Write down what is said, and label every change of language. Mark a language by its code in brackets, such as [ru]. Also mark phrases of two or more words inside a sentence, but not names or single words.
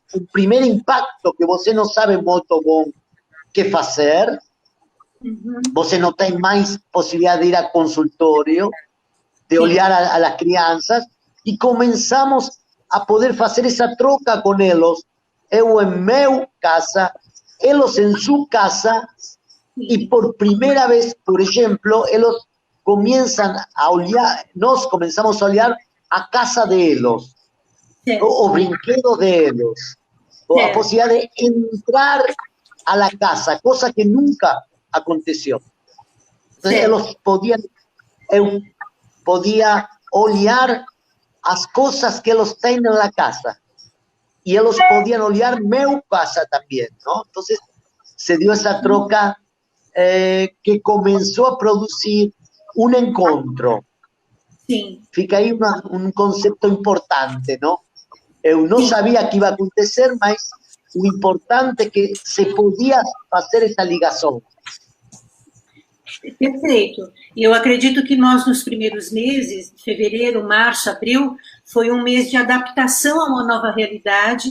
[pt] O primeiro impacto, que você não sabe muito bom o que fazer, você não tem mais possibilidade de ir a consultório, de olhar as crianças, e começamos a poder fazer essa troca com eles, eu em minha casa, eles em sua casa, [es] y por primera vez, por ejemplo, ellos comienzan a olhar, nos comenzamos a olhar a casa de ellos, [pt] o brinquedos [es] de ellos, o a posibilidad de entrar a la casa, cosa que nunca aconteció. Entonces, ellos podían, [pt] eu podía olhar as cosas [es] que ellos tienen en la casa, y ellos podían [pt] olhar meu casa [es] también, ¿no? Entonces, se dio esa troca que comenzó a producir un encontro. [pt] Sim. Fica aí um conceito importante, não? Eu não sabia que ia acontecer, mas o importante é que se podia fazer essa ligação. Perfeito. E eu acredito que nós, nos primeiros meses, fevereiro, março, abril, foi um mês de adaptação a uma nova realidade.